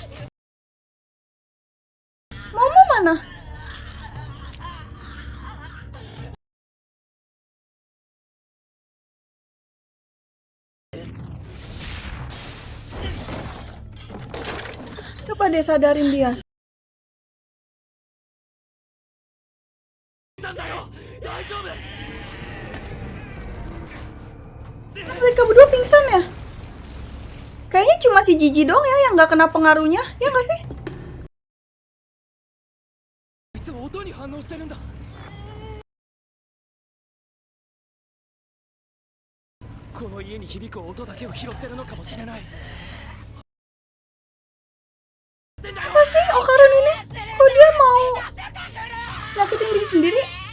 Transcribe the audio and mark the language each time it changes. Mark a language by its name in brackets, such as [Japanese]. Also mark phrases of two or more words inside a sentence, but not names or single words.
[Indonesian] Momo mana? Coba deh sadarin dia. Mereka berdua pingsan ya? Kayaknya cuma si Jiji dong ya yang nggak kena pengaruhnya, ya nggak sih? [Japanese] いつも音に反応してるんだ。この家に響く音だけを拾ってるのかもしれない。 [Indonesian] Apa sih Okarun ini? Kok dia mau nyakitin diri sendiri?